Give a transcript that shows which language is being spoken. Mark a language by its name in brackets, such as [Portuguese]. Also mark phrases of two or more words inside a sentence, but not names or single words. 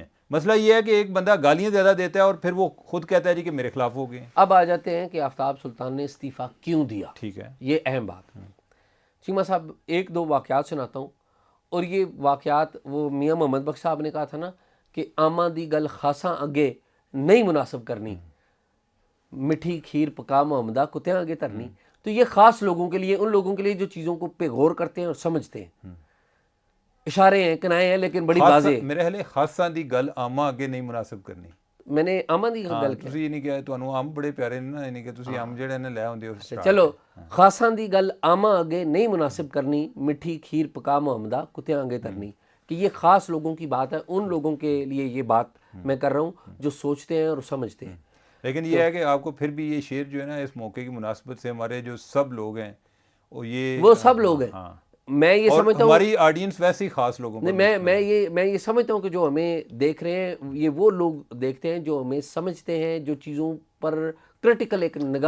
[Urdu] مسئلہ یہ ہے کہ ایک بندہ گالیاں زیادہ دیتا ہے اور پھر وہ خود کہتا ہے جی کہ میرے خلاف ہو گئے. اب آ جاتے ہیں کہ آفتاب سلطان نے استعفیٰ کیوں دیا. ٹھیک ہے، یہ اہم بات. چیمہ صاحب ایک دو واقعات سناتا ہوں، اور یہ واقعات وہ میاں محمد بخش صاحب نے کہا تھا نا کہ [Punjabi] آماں دی گل خاصاں اگے نہیں مناسب کرنی، مٹھی کھیر پکا محمدہ کتیاں آگے ترنی. [Urdu] تو یہ خاص لوگوں کے لیے، ان لوگوں کے لیے جو چیزوں کو پہ غور کرتے ہیں اور سمجھتے ہیں. اشارے ہیں، کنائے ہیں، لیکن بڑی واضح. میرے خیال [Punjabi] خاصاں دی گل آماں اگے نہیں مناسب کرنی. [Urdu] میں نے آماں دی گل کی. [Punjabi] ਤੁਸੀਂ ਇਹ ਨਹੀਂ ਕਿਹਾ ਤੁਹਾਨੂੰ ਆਮ ਬੜੇ ਪਿਆਰੇ ਨੇ ਨਾ, ਇਹ ਨਹੀਂ ਕਿ ਤੁਸੀਂ ਆਮ ਜਿਹੜੇ ਨੇ ਲੈ ਆਉਂਦੇ ਹੋ. ਚਲੋ ਖਾਸਾਂ ਦੀ ਗੱਲ ਆਮਾਂ ਅੱਗੇ ਨਹੀਂ ਮੁਨਾਸਿਬ ਕਰਨੀ, ਮਿੱਠੀ ਖੀਰ ਪਕਾ ਮੁਹੰਮਦਾ ਕੁੱਤਿਆਂ ਅੱਗੇ ਤਰਨੀ. [Urdu] کہ یہ خاص لوگوں کی بات ہے، ان لوگوں کے لیے یہ بات میں کر رہا ہوں جو سوچتے ہیں اور سمجھتے ہیں. لیکن یہ ہے کہ آپ کو پھر بھی یہ شعر جو ہے نا اس موقع کی مناسبت سے ہمارے جو سب لوگ ہیں وہ سب لوگ ہیں. میں یہ اور سمجھتا ہوں ہماری آڈینس ویسے ہی خاص لوگوں پر نہیں، میں یہ سمجھتا ہوں کہ جو ہمیں دیکھ رہے ہیں یہ وہ لوگ دیکھتے ہیں جو ہمیں سمجھتے ہیں، جو چیزوں پر کرٹیکل ایک نگاہ